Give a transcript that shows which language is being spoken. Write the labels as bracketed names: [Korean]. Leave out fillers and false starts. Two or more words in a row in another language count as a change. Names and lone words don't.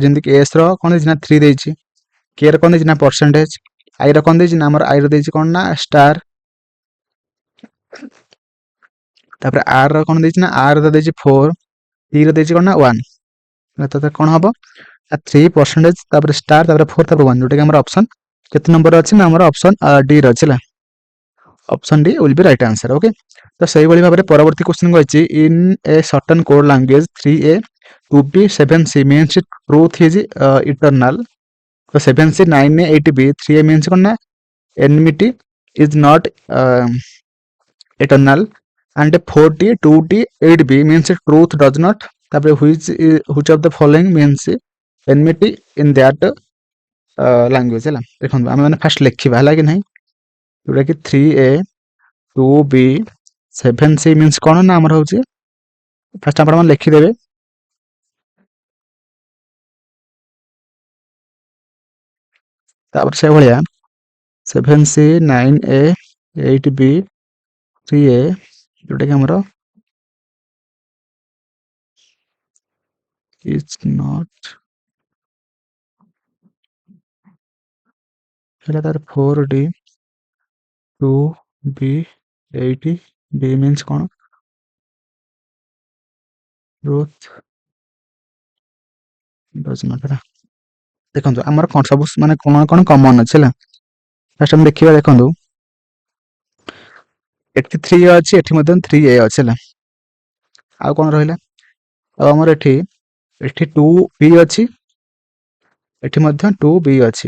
[Odia] ଯେମିତିକି ଏସ୍ର କ'ଣ ଦେଇଛି ନା 3 ଦେଇଛି, କେର କ'ଣ ଦେଇଛି ନା ପରସେଣ୍ଟେଜ, ଆଇର କ'ଣ ଦେଇଛି ନା ଆମର ଆଇର ଦେଇଛି କ'ଣ ନା ଷ୍ଟାର, ତାପରେ ଆର ର କ'ଣ ଦେଇଛି ନା ଆର ଦେଇଛି 4, ଟି ର ଦେଇଛି କ'ଣ ନା 1। ତ କ'ଣ ହେବ 3% ତାପରେ ଷ୍ଟାର ତାପରେ 4 ତାପରେ 1, ଯେଉଁଟାକି ଆମର ଅପସନ୍ କେତେ ନମ୍ବର ଅଛି ନା ଆମର ଅପସନ୍ ଡି ର ଅଛି ହେଲା। [English] Option D will be right answer. [Odia] ଓକେ, ତ ସେଇଭଳି ଭାବରେ ପରବର୍ତ୍ତୀ କ୍ୱେଶ୍ଚିନ୍ କହିଛି [English] In a certain code language 3A 2B 7C means truth is eternal। ତ 7C 9A 8B 3A means [Odia] କ'ଣ ନା [English] enmity is not eternal and 4D 2D 8B means truth does not, ତାପରେ which of the following means enmity in that language ହେଲା। [Odia] ଦେଖନ୍ତୁ ଆମେ ମାନେ ଫାଷ୍ଟ ଲେଖିବା ହେଲା କି ନାହିଁ, ଯେଉଁଟାକି 3A 2B 7C ମିନ୍ସ କ'ଣ ନା ଆମର ହେଉଛି ଫାଷ୍ଟ ଆପଣମାନେ ଲେଖିଦେବେ। ତାପରେ ସେଇଭଳିଆ 7C 9A 8B 3A ଯେଉଁଟାକି ଆମର [English] is not [Odia] ହେଲା, ତାର 4D 2B 8B ମିନ୍ସ କ'ଣ [English] truth does not [Odia] ହେଲା। ଦେଖନ୍ତୁ ଆମର କ'ଣ ସବୁ ମାନେ କ'ଣ କ'ଣ କମନ୍ ଅଛି ହେଲା। ଫାଷ୍ଟ ଆମେ ଦେଖିବା, ଦେଖନ୍ତୁ ଏଠି 3A ଅଛି, ଏଠି ମଧ୍ୟ 3A ଅଛି ହେଲା। ଆଉ କ'ଣ ରହିଲା, ଆଉ ଆମର ଏଠି 2B ଅଛି, ଏଠି ମଧ୍ୟ 2B ଅଛି।